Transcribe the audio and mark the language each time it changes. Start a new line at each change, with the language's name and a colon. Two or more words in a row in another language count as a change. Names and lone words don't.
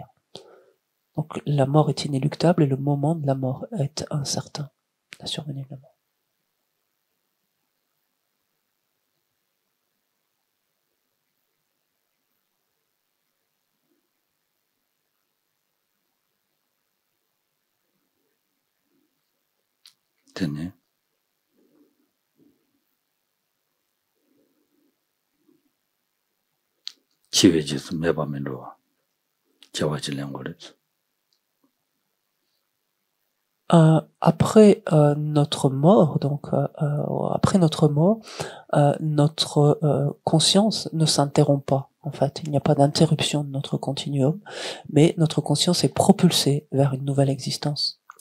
French: Donc la mort est inéluctable et le moment de la mort est incertain, la survenue de la mort. Tenez. 지외지수 매밤면로 자와질랭거렸어. Après notre mort, donc après notre mort, notre conscience ne s'interrompt pas. En fait, il n'y a pas d'interruption de notre continuum, mais notre conscience est propulsée vers une nouvelle existence.